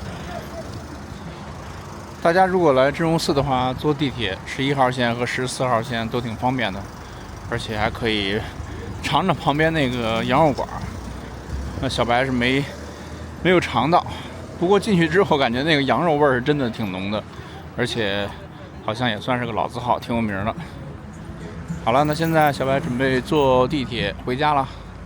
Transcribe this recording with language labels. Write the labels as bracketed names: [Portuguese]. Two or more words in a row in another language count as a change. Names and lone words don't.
[Chinese] 大家如果來真如寺的話，坐地鐵11號線和14號線都挺方便的，而且還可以嘗嘗旁邊那個羊肉館。那小白是沒有嘗到，不過進去之後感覺那個羊肉味兒是真的挺濃的，而且好像也算是個老字號，挺有名的。好了，那現在小白準備坐地鐵回家了。